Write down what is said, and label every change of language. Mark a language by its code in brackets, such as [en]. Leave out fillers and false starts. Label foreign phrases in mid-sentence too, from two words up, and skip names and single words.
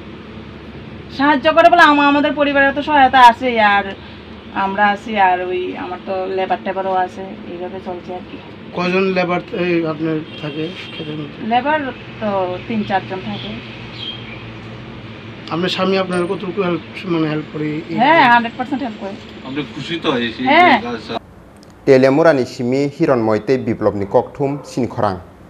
[bn] বলে আমাদের পরিবারের তো সহায়তা আছে আর আমরা আছি আর ওই আমার তো লেবার টেবারও আছে এইভাবে চলছে আর কি কজন লেবার আপনার থাকে ক্ষেতের মধ্যে লেবার তো 3-4 জন থাকে আপনার স্বামী আপনার কতটুকু হেল্প করে হ্যাঁ 100% হেল্প করে আমরা খুশি তো হয়েছি [trp] Teliamura ni simi hiron moite biplop ni kokthum sin khorang